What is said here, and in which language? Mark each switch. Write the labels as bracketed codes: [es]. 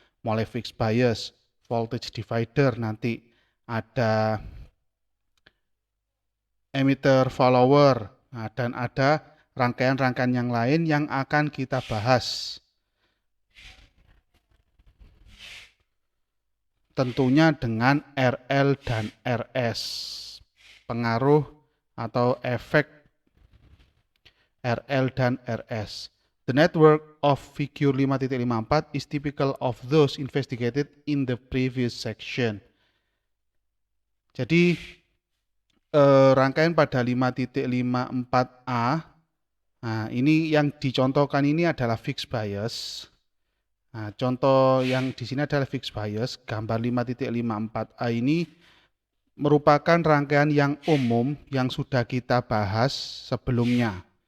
[id] Mulai fixed bias, voltage divider, nanti ada emitter follower, dan ada rangkaian-rangkaian yang lain yang akan kita bahas. Tentunya dengan RL dan RS. Pengaruh atau efek RL dan RS. [en] The network of figure 5.54 is typical of those investigated in the previous section. [id] Jadi rangkaian pada 5.54a, nah ini yang dicontohkan ini adalah fixed bias. Nah, contoh yang di sini adalah fixed bias. Gambar 5.54a ini merupakan rangkaian yang umum yang sudah kita bahas sebelumnya.